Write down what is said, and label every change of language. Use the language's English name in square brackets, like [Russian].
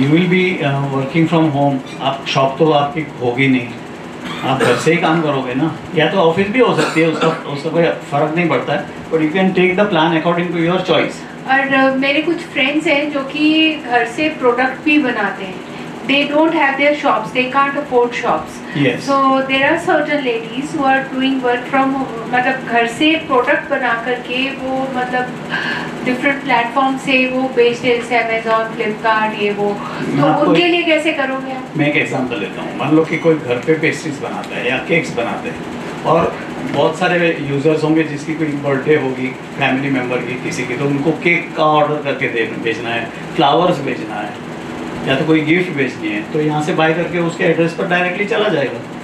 [English] You will be working from home. [Hindi] आप shop तो आपकी होगी नहीं, आप घर से ही काम करोगे ना, या तो ऑफिस भी हो सकती है, उसका कोई फर्क नहीं पड़ता है, [English] But you can take the plan according to your choice. [Hindi] और मेरे कुछ फ्रेंड्स हैं जो कि घर से प्रोडक्ट भी बनाते हैं। [English] They don't have their shops, they can't afford shops. Yes. So there are certain ladies who are doing work from [Hindi] मतलब घर से प्रोडक्ट बना करके वो मतलब डिफरेंट प्लेटफॉर्म से वो बेचते हैं, जैसे अमेजोन, फ्लिपकार्ट, ये वो। तो उनके लिए कैसे करोगे आप? मैं एक एग्जांपल देता हूँ। मान लो कि कोई घर पे पेस्ट्रीज बनाता है या केक्स बनाते हैं, और बहुत सारे यूजर्स होंगे जिसकी कोई बर्थडे होगी फैमिली मेम्बर की किसी की, तो उनको केक का ऑर्डर करके भेजना है, फ्लावर्स भेजना है, या तो कोई गिफ्ट भेजनी है, तो यहाँ से बाय करके उसके एड्रेस पर डायरेक्टली चला जाएगा।